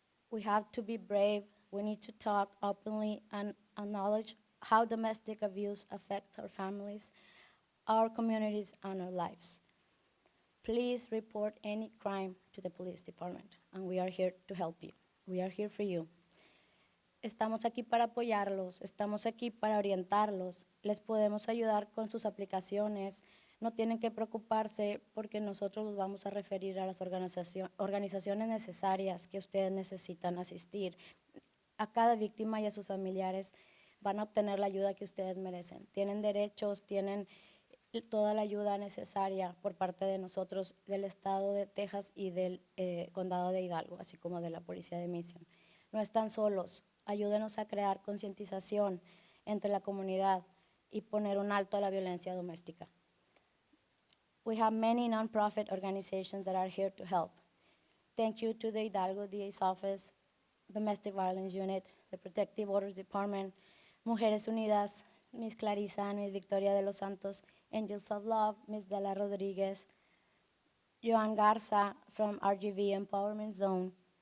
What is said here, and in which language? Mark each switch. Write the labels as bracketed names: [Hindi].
[English] We have to be brave. We need to talk openly and acknowledge how domestic abuse affects our families, our communities, and our lives. Please report any crime to the police department, and we are here to help you. We are here for you. [Spanish] Estamos aquí para apoyarlos, estamos aquí para orientarlos, les podemos ayudar con sus aplicaciones. No tienen que preocuparse porque nosotros los vamos a referir a las organizaciones necesarias que ustedes necesitan asistir. A cada víctima y a sus familiares van a obtener la ayuda que ustedes merecen. Tienen derechos, tienen toda la ayuda necesaria por parte de nosotros, del estado de Texas y del condado de Hidalgo, así como de la policía de Mission. No están solos, ayúdenos a crear concientización entre la comunidad y poner un alto a la violencia doméstica. [English] We have many nonprofit organizations that are here to help. Thank you to the Hidalgo DA's office, Domestic Violence Unit, the Protective Orders Department, Mujeres Unidas, Ms. Clarisa, Ms. Victoria de los Santos, Angels of Love, Ms. Dela Rodriguez, Joan Garza from RGV Empowerment Zone.